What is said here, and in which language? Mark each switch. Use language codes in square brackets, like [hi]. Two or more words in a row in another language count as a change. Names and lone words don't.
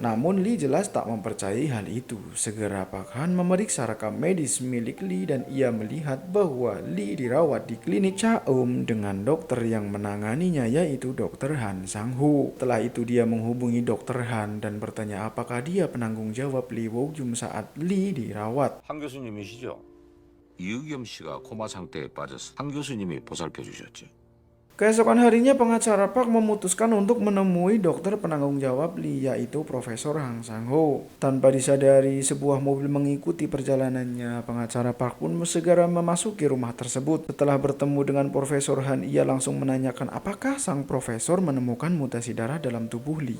[id] Namun Lee jelas tak mempercayai hal itu. Segera Park Han memeriksa rekam medis milik Lee dan ia melihat bahwa Lee dirawat di klinik Chaeum dengan dokter yang menanganinya, yaitu Dr. Han Sang-ho. Setelah itu dia menghubungi Dr. Han dan bertanya apakah dia penanggung jawab Lee Wo-gyum saat Lee dirawat. [ko] 한 교수님이시죠? 이의겸 씨가 코마 상태에 빠져서 한 교수님이 보살펴 주셨죠. [id] Keesokan harinya, pengacara Park memutuskan untuk menemui dokter penanggung jawab Lee, yaitu Profesor Han Sang-ho. Tanpa disadari, sebuah mobil mengikuti perjalanannya. Pengacara Park pun segera memasuki rumah tersebut. Setelah bertemu dengan Profesor Han, ia langsung menanyakan apakah sang profesor menemukan mutasi darah dalam tubuh Lee.